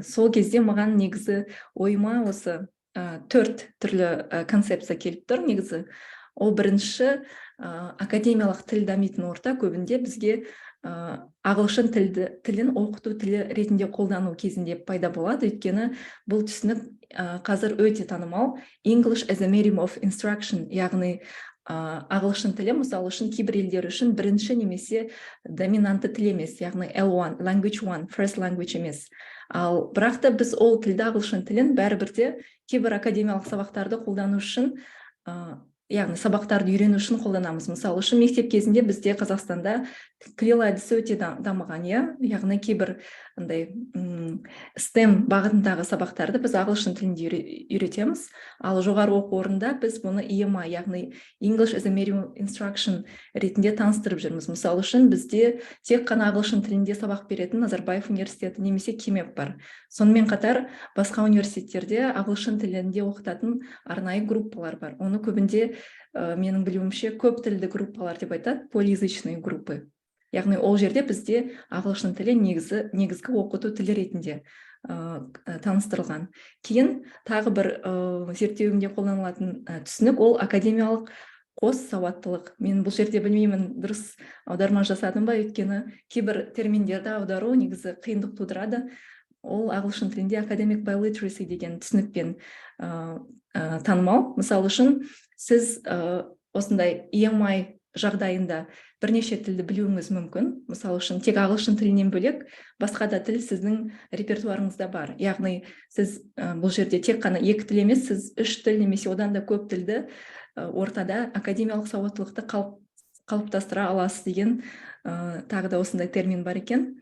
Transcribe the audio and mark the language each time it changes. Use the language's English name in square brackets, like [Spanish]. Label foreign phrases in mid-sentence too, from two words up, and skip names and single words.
[Kazakh] Сол кезде маған негізі ойыма осы 4 түрлі концепция келіп тұр негізі. Ол бірінші, академиялық тіл дамитын орта көбінде бізге ағылшын тілін оқыту тілі ретінде қолдану кезінде пайда болады. Өйткені бұл түсінік қазір өте танымал. English as a medium of instruction, яғни ағылшын тілі, мысалы үшін, кейбір елдер үшін бірінші немесе доминантты тіл емес, яғни L1, language 1, [English] first language [Kazakh] емес. Ал бірақ та біз ол тілді, ағылшын тілін бәрібірде кейбір академиялық сабақтарды қолдану үшін, яғни сабақтарды үйрену үшін қолданамыз. Мысалы үшін, мектеп кезінде бізде Қазақстанда крил әдісі өте дамыған, яғни кейбір STEM бағытындағы сабақтарды біз ағылшын тілінде үйретеміз. Ал жоғары оқу орнында біз бұны EMI, яғни [English] English as a medium of instruction [Kazakh] ретінде таныстырып жүрміз. Мысалы үшін, бізде тек қана ағылшын тілінде сабақ беретін Назарбаев университеті немесе КЕМЕП бар. Сонымен қатар басқа университеттерде ағылшын тілінде оқытатын арнайы группалар бар. Оны көбінде, менің білуімше, көп тілді группалар деп айтады, [Russian] полиязычный группы. [Kazakh] Яғни ол жерде бізде ағылшын тілі негізгі оқыту тілі ретінде таныстырылған. Кейін тағы бір зерттеуімде қолданылатын түсінік, ол академиялық қос сауаттылық. Мен бұл жерде білмеймін, дұрыс аударма жасадым ба, өйткені кейбір терминдерді аудару негізі қиындық тудырады. Ол ағылшын тілінде [English] academic biliteracy [Kazakh] деген түсінікпен танымал. Мысалы үшін, сіз осындай EMI жағдайында бірнеше тілді білуіңіз мүмкін. Мысалы үшін, тек ағылшын тілінен бөлек басқа да тіл сіздің репертуарыңызда бар. Яғни сіз бұл жерде тек қана 2 тіл емес, сіз 3 тіл немесе одан да көп тілді ортада академиялық сауаттылықты қалыптастыра аласыз деген тағы да осындай термин бар екен.